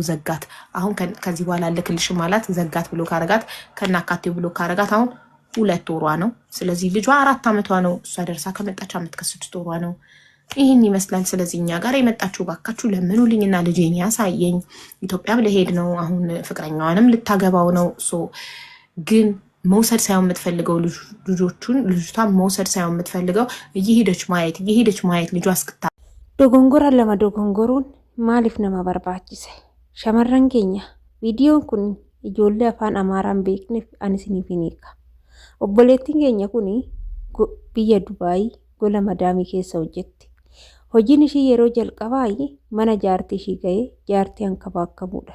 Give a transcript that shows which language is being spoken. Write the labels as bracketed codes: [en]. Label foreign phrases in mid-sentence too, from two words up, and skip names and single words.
[am] ዘጋት። አሁን ከዚህ በኋላ ልክልሽ ማለት ዘጋት ብሎ ካረጋት ከናካቴው ብሎ ካረጋት አሁን 2 ወሯ ነው። ስለዚህ ልጇ 4 ዓመቷ ነው። እሷ ደርሳ ከመጣች ዓመት ከ6 ወሯ ነው። ይህን ይመስላል። ስለዚህ እኛ ጋር የመጣችሁ ባካችሁ ለምኑልኝና ልጄን ያሳየኝ። ኢትዮጵያም ለሄድ ነው አሁን ፍቅረኛዋንም ልታገባው ነው። ግን መውሰድ ሳይሆን የምትፈልገው ልጅቷን መውሰድ ሳይሆን የምትፈልገው እየሄደች ማየት ልጇ እስክታ [om] Dogongora lama dogongoruun maaliif nama barbaachise? Shamarran keenya viidiyoon kun ijoollee afaan Amaaraan beekneef ani isiniif hin hiika. Obboleettiin keenya kun biyya Dubaayii gola madaamii keessa hojjetti. Hojiin ishii yeroo jalqabaa mana jaartii ishii ga'ee jaartii hankabaakkamuudha.